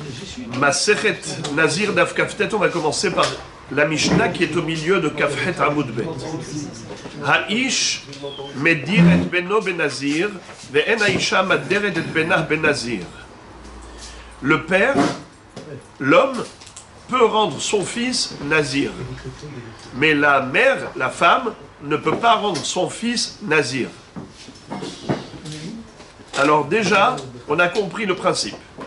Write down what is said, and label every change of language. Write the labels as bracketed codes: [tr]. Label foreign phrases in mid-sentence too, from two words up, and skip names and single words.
[he] מסכת נזיר דף כ"ט, [fr] on va commencer par la Mishnah qui est au milieu de [he] כ"ט עמוד ב. האיש מדיר את בנו בנזיר, ואין האשה מדירה את בנה בנזיר. [fr] Le père, l'homme, peut rendre son fils nazir. Mais la mère, la femme, ne peut pas rendre son fils nazir. Alors déjà, on a compris le principe.